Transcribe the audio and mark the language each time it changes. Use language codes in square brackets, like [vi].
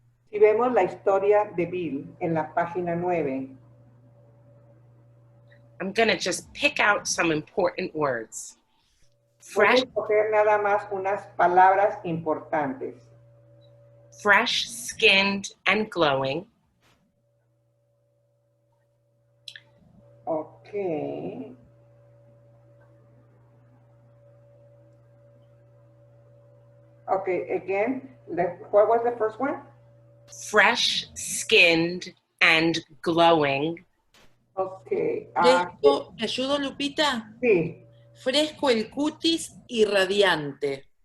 [es] Si vemos la historia de Bill en la página 9, [en] I'm going to just pick out some important words. [es] voy a [en] Fresh, [es] escoger nada más unas palabras importantes. [en] fresh skinned and glowing. Okay. Okay, again, what was the first one? Fresh skinned and glowing. Okay. [es] Fresco, ¿te ayudo, Lupita? Sí, Fresco el cutis y radiante.